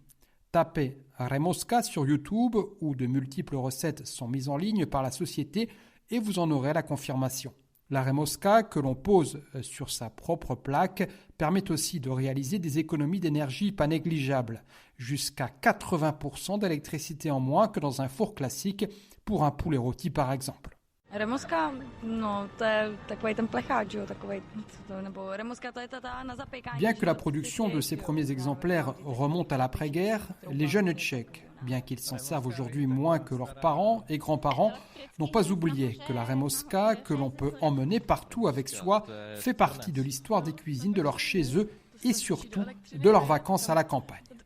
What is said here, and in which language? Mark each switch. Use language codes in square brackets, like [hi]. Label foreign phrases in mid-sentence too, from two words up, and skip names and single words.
[fr] Tapez Remoska sur YouTube où de multiples recettes sont mises en ligne par la société et vous en aurez la confirmation. La Remoska que l'on pose sur sa propre plaque permet aussi de réaliser des économies d'énergie pas négligeables, jusqu'à 80% d'électricité en moins que dans un four classique pour un poulet rôti par exemple. [cs] Remoska, no, to je takový ten plecháč, jo, takový, nebo Remoska, to je ta na zapékání. [fr] Bien que la production de ces premiers exemplaires remonte à l'après-guerre, les jeunes Tchèques, bien qu'ils s'en servent aujourd'hui moins que leurs parents et grands-parents, n'ont pas oublié que la Remoska, que l'on peut emmener partout avec soi, fait partie de l'histoire des cuisines de leur chez eux et surtout de leurs vacances à la campagne.